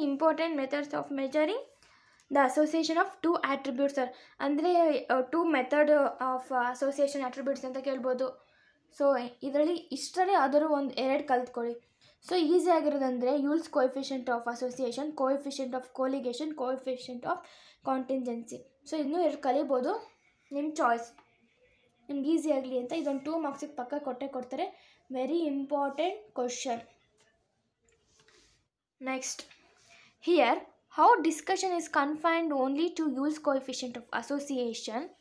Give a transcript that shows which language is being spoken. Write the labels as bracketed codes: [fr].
[en] Important methods of measuring the association of two attributes are [kn] ಅಂದರೆ to method of association attributes ಅಂತ ಕೇಳ್ಬೋದು. So ಇದರಲ್ಲಿ ಇಷ್ಟರಲ್ಲಿ ಯಾವ್ದಾದ್ರು ಒಂದು 2 ಕಲ್ತ್ಕೊಳ್ಳಿ. So easy ಆಗಿರೋದಂದರೆ ಯೂಲ್ಸ್ coefficient of association, coefficient of ಕೋಲಿಗೇಷನ್, coefficient of contingency. So ಇದನ್ನು 2 ಕಲಿಬೋದು, ನಿಮ್ಮ ಚಾಯ್ಸ್, ನಿಮ್ಗೆ ಈಸಿ ಆಗಲಿ ಅಂತ. ಇದೊಂದು 2 ಮಾರ್ಕ್ಸಿಗೆ ಪಕ್ಕ ಕೊಡ್ತಾರೆ. [en] Very important question. Next, here how discussion is confined only to Yule's coefficient of association.